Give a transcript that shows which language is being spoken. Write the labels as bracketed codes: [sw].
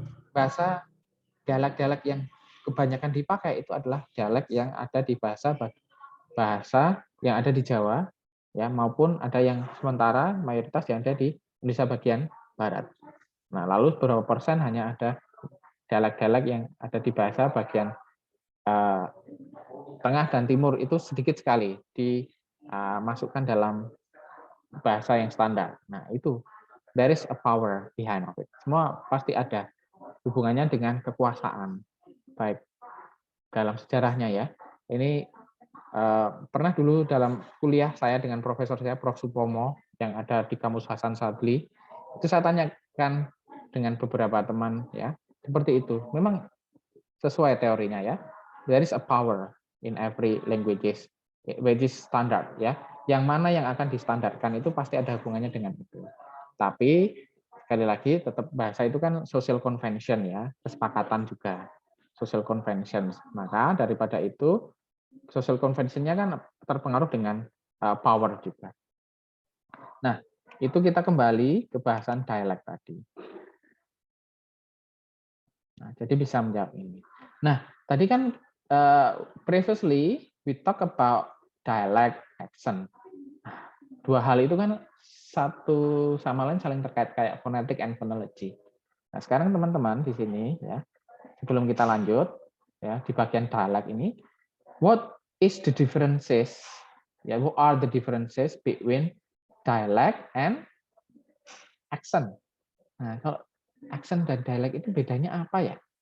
[id] Bahasa dialek-dialek yang kebanyakan dipakai itu adalah dialek yang ada di bahasa yang ada di Jawa ya, maupun ada yang sementara mayoritas yang ada di Indonesia bagian barat. Nah, lalu berapa persen hanya ada dialek-dialek yang ada di bahasa bagian tengah dan timur itu sedikit sekali dimasukkan dalam bahasa yang standar. Nah, itu [en] there is a power behind of it. [id] Semua pasti ada hubungannya dengan kekuasaan. Baik dalam sejarahnya ya. Ini pernah dulu dalam kuliah saya dengan profesor saya, Prof. Supomo, yang ada di Kamus Hasan Sadli, itu saya tanyakan dengan beberapa teman ya, seperti itu. Memang sesuai teorinya ya. [en] There is a power in every languages, which is standard ya. [id] Yang mana yang akan distandarkan itu pasti ada hubungannya dengan itu. Tapi sekali lagi tetap bahasa itu kan [en] social convention [id] ya, kesepakatan juga social convention. Maka daripada itu [en] social convention- [id] nya kan terpengaruh dengan power juga. Nah, itu kita kembali ke bahasan dialek tadi. Nah, jadi bisa menjawab ini. Nah, tadi kan [en] previously we talk about dialect accent. [id] Dua hal itu kan satu sama lain saling terkait kayak [en] phonetic and phonology. [id] Nah, sekarang teman-teman di sini ya, sebelum kita lanjut ya di bagian dialek ini, [en] what is the differences? Ya, what are the differences between dialect and accent? [id] Nah, kalau accent dan dialek itu bedanya apa ya?